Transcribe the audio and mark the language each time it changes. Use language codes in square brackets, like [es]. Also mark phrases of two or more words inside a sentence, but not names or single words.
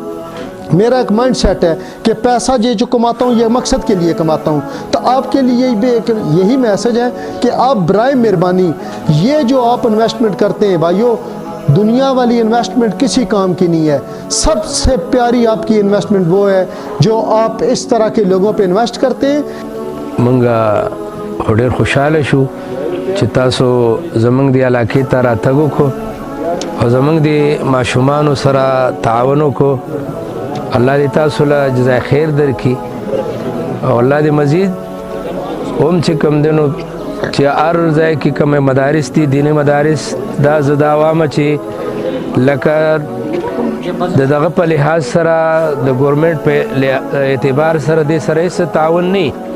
[ur] میرا ایک مائنڈ سیٹ ہے کہ پیسہ جو کماتا ہوں یہ مقصد کے لیے کماتا ہوں. تو آپ کے لیے بھی ایک یہی میسج ہے کہ آپ برائے مہربانی یہ جو آپ انویسٹمنٹ کرتے ہیں بھائیو، دنیا والی انویسٹمنٹ کسی کام کی نہیں ہے. سب سے پیاری آپ کی انویسٹمنٹ وہ ہے جو آپ اس طرح کے لوگوں پہ انویسٹ کرتے ہیں. [ps] منگا ډېر خوشاله شو چې تاسو زمونږ د علاقې ته راتګ وکړو او زمونږ د ماشومانو سره تعاون وکړو. الله دې تاسو له جزای خیر درکړي او الله دې مزید هم چې کوم دی نو چې هر ځای کې کومې مدارس دي، دیني مدارس، دا زه دا وایم چې لکه د دغه په لحاظ سره د ګورمنټ په اعتبار سره دې سره هېڅ تعاون نه